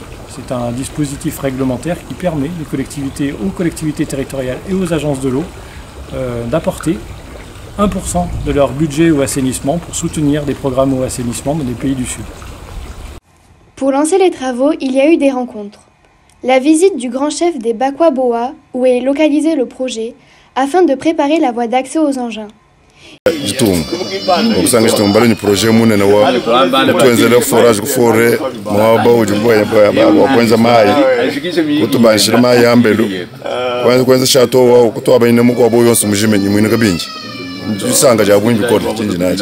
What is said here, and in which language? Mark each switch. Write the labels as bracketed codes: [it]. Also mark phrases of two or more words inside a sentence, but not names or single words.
[fr] C'est un dispositif réglementaire qui permet aux collectivités territoriales et aux agences de l'eau d'apporter 1% de leur budget au assainissement pour soutenir des programmes au assainissement dans les pays du Sud. Pour lancer les travaux, il y a eu des rencontres. La visite du grand chef des Bakwa-Boa, où est localisé le projet, afin de préparer la voie d'accès aux engins. [lu] projet munene wa kutwenzela forage kufore mwaba ujumboya kwenza mai kutubanshira mai yambelu kwenza shato wa kutwa bayine muko bo yonse mujime nyimwine kabinji usanga jabunyi bikora kinji naje.